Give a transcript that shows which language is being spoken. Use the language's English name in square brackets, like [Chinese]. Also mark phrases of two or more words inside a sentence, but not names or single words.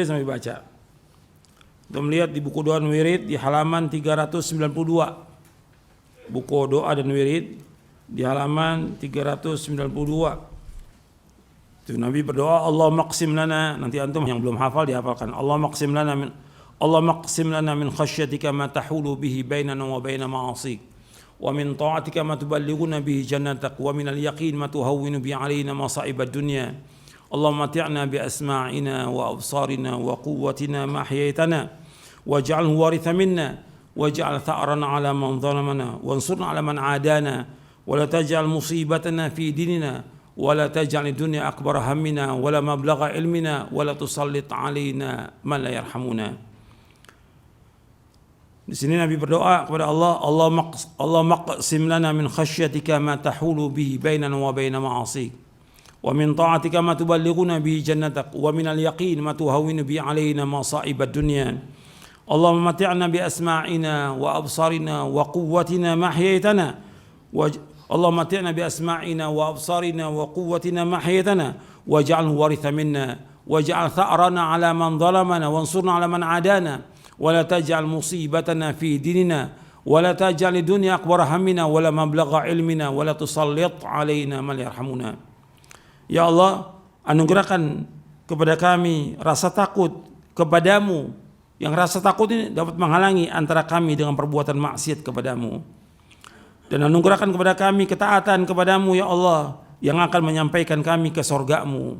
[Indonesian] Nabi baca. Kita melihat di buku doa dan wirid di halaman 392. Buku doa dan wirid di halaman 392. Itu Nabi berdoa, [Arabic] اللهم اقسم لنا, [Indonesian] nanti antum yang belum hafal dihafalkan. [Arabic] اللهم اقسم لنا من خشيتك ما تحول به بيننا وبين معاصيك ومن طاعتك ما تبلغنا به جنتك ومن اليقين ما تهون به علينا مصائب الدنيا. اللهم متعنا بأسماعنا وأبصارنا وقوتنا ما أحييتنا واجعله الوارث منا واجعل ثأرنا على من ظلمنا وانصرنا على من عادانا ولا تجعل مصيبتنا في ديننا ولا تجعل الدنيا أكبر همنا ولا مبلغ علمنا ولا تسلط علينا من لا يرحمنا. [Indonesian] Di sini Nabi berdoa kepada Allah, [Arabic] اللهم اقسم لنا من خشيتك ما تحول به بيننا وبين معاصيك ومن طاعتك ما تبلغنا به جنتك ومن اليقين ما تهون به علينا مصائب الدنيا. اللهم متعنا بأسماعنا وأبصارنا وقوتنا ما أحييتنا اللهم متعنا بأسماعنا وأبصارنا وقوتنا ما أحييتنا واجعله الوارث منا واجعل ثأرنا على من ظلمنا وانصرنا على من عادانا ولا تجعل مصيبتنا في ديننا ولا تجعل الدنيا أكبر همنا ولا مبلغ علمنا ولا تسلط علينا من لا يرحمنا. [Indonesian] Ya Allah, anugerahkan kepada kami rasa takut kepadamu, yang rasa takut ini dapat menghalangi antara kami dengan perbuatan maksiat kepadamu, dan anugerahkan kepada kami ketaatan kepadamu ya Allah, yang akan menyampaikan kami ke surgamu.